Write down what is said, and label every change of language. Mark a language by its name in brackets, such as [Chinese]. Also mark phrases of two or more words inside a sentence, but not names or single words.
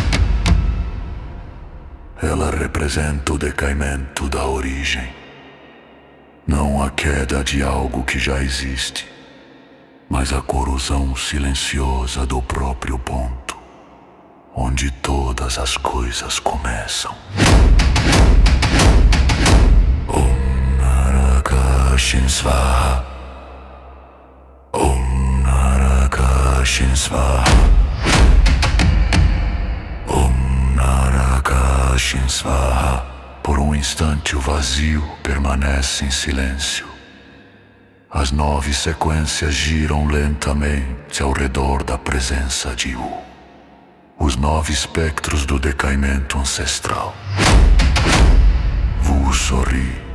[Portuguese] Ela representa o decaimento da origem, não a queda de algo que já existe, mas a corrosão silenciosa do próprio ponto onde todas as coisas começam. [Sanskrit] Om Naraka Svaha. Om Naraka Svaha. Om Naraka Svaha. [Portuguese] Por um instante o vazio permanece em silêncio. As 9 sequências giram lentamente ao redor da presença de Wu. Os 9 espectros do decaimento ancestral. Wu sorri.